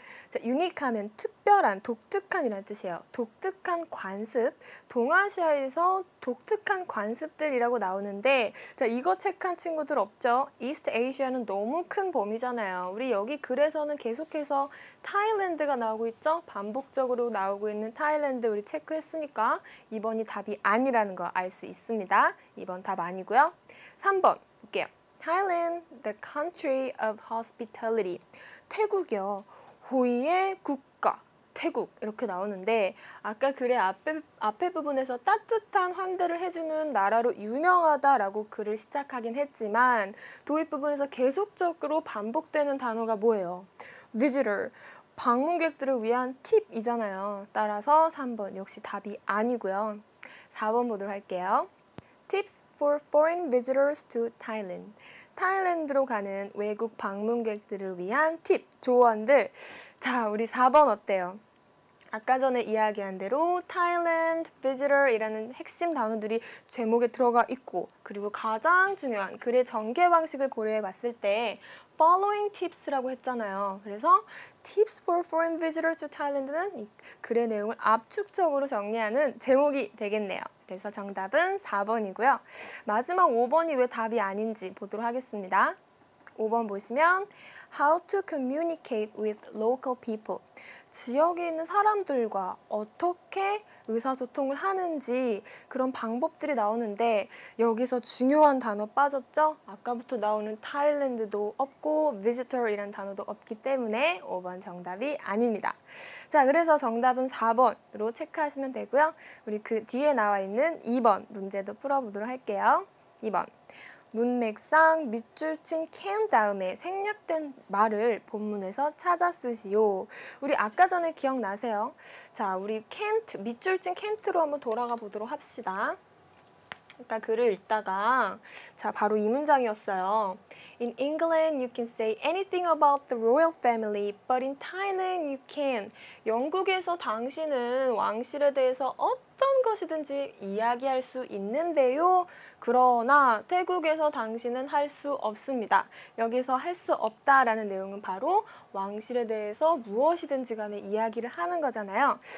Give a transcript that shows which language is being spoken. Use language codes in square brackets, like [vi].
[ko] 자, 유니크하면 특별한, 독특한이라는 뜻이에요. 독특한 관습, 동아시아에서 독특한 관습들이라고 나오는데 자, 이거 체크한 친구들 없죠? 이스트 에이시아는 너무 큰 범위잖아요. 우리 여기 글에서는 계속해서 타일랜드가 나오고 있죠? 반복적으로 나오고 있는 타일랜드 우리 체크했으니까 2번이 답이 아니라는 거 알 수 있습니다. 2번 답 아니고요. 3번 볼게요. [en] Thailand, the country of hospitality. [ko] 태국이요. 호의의 국가, 태국 이렇게 나오는데 아까 글의 앞에 부분에서 따뜻한 환대를 해주는 나라로 유명하다라고 글을 시작하긴 했지만 도입 부분에서 계속적으로 반복되는 단어가 뭐예요? visitor, 방문객들을 위한 팁이잖아요. 따라서 3번 역시 답이 아니고요. 4번 보도록 할게요. [en] Tips for foreign visitors to Thailand. [ko] 타일랜드로 가는 외국 방문객들을 위한 팁, 조언들. 자, 우리 4번 어때요? 아까 전에 이야기한 대로 Thailand, visitor이라는 핵심 단어들이 제목에 들어가 있고 그리고 가장 중요한 글의 전개 방식을 고려해 봤을 때 [en] following tips [ko] 라고 했잖아요. 그래서 [en] tips for foreign visitors to Thailand [ko] 는 이 글의 내용을 압축적으로 정리하는 제목이 되겠네요. 그래서 정답은 4번이고요. 마지막 5번이 왜 답이 아닌지 보도록 하겠습니다. 5번 보시면 [en] How to communicate with local people. [ko] 지역에 있는 사람들과 어떻게 의사소통을 하는지 그런 방법들이 나오는데 여기서 중요한 단어 빠졌죠? 아까부터 나오는 타일랜드도 없고 visitor이란 단어도 없기 때문에 5번 정답이 아닙니다. 자, 그래서 정답은 4번으로 체크하시면 되고요. 우리 그 뒤에 나와 있는 2번 문제도 풀어보도록 할게요. 2번. 문맥상 밑줄 친 can 다음에 생략된 말을 본문에서 찾아 쓰시오. 우리 아까 전에 기억나세요? 자, 우리 can't, 밑줄 친 can't로 한번 돌아가 보도록 합시다. 아까 글을 읽다가 자, 바로 이 문장이었어요. [en] In England, you can say anything about the royal family, but in Thailand, you can. [ko] 영국에서 당신은 왕실에 대해서 어떤 것이든지 이야기할 수 있는데요. 그러나 태국에서 당신은 할 수 없습니다. 여기서 할 수 없다라는 내용은 바로 왕실에 대해서 무엇이든지 간에 이야기를 하는 거잖아요.